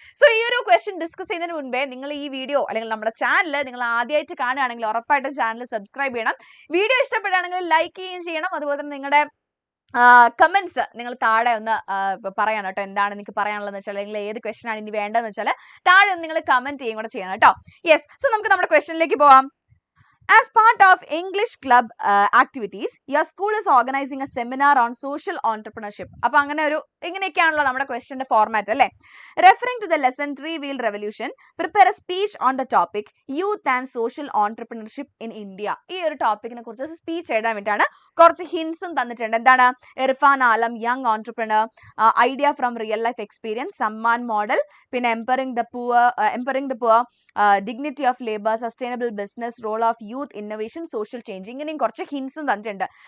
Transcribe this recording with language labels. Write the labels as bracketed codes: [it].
[ml] So ഈ ഒരു question discuss ചെയ്യുന്നതിന് മുൻപേ നിങ്ങൾ ഈ വീഡിയോ അല്ലെങ്കിൽ നമ്മുടെ ചാനൽ നിങ്ങൾ ആദ്യമായിട്ട് കാണുകയാണെങ്കിൽ ഉറപ്പായിട്ടും ചാനൽ സബ്സ്ക്രൈബ് ചെയ്യണം. വീഡിയോ ഇഷ്ടപ്പെടുകയാണെങ്കിൽ ലൈക്ക് ചെയ്യുകയും ചെയ്യണം. അതുപോലെ തന്നെ നിങ്ങളുടെ കമന്റ്സ് നിങ്ങൾ താഴെ ഒന്ന് പറയണം കേട്ടോ. എന്താണ് നിങ്ങൾക്ക് പറയാനുള്ളതെന്ന് വെച്ചാൽ, അല്ലെങ്കിൽ ഏത് ക്വസ്റ്റൻ ആണ് ഇനി വേണ്ടതെന്ന് വെച്ചാൽ താഴെ ഒന്ന് നിങ്ങൾ കമന്റ് ചെയ്യും കൂടെ ചെയ്യണം കേട്ടോ. യെസ്, സോ നമുക്ക് നമ്മുടെ ക്വസ്റ്റനിലേക്ക് പോവാം. [en] As part of English club activities, your school is organizing a seminar on social entrepreneurship. [ml] അപ്പോൾ അങ്ങനെ ഒരു ഇങ്ങനെയൊക്കെയാണല്ലോ നമ്മുടെ ക്വസ്റ്റ്യൻ്റെ ഫോർമാറ്റ് അല്ലേ. [en] Referring to the lesson 3 wheel revolution, prepare a speech on the topic youth and social entrepreneurship in India. [ml] ഈ ഒരു ടോപ്പിക്കിനെ കുറിച്ച് speech എഴുതാൻ വേണ്ടിയിട്ടാണ് കുറച്ച് ഹിൻസും തന്നിട്ടുണ്ട്. എന്താണ്? [en] Irfan Alam, young entrepreneur, idea from real life experience, Samman model, പിന്നെ empowering the poor, dignity of labour, sustainable business, role of youth innovation, social change, [ml] ഇങ്ങനെയും കുറച്ച് ഹിൻസും തന്നിട്ടുണ്ട്.